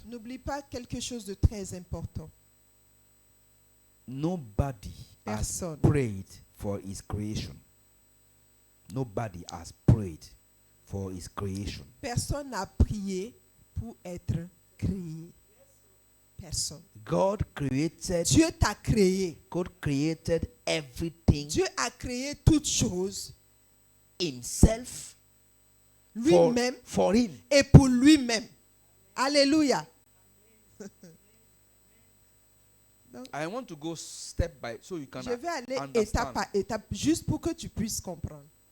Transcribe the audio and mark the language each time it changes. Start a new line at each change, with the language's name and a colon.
French: N'oublie pas quelque chose de très important.
English: Nobody has
French: Personne.
English: prayed for his creation. Nobody has prayed for his creation.
French: Personne n'a prié pour être créé. Personne.
English: God created
French: Dieu t'a créé.
English: God created everything
French: Dieu a créé toutes choses
English: himself
French: lui-même
English: for him.
French: et pour lui-même. Alléluia.
English: I want to go step by so you can
French: Je vais aller
English: understand.
French: étape par étape juste pour que tu puisses comprendre.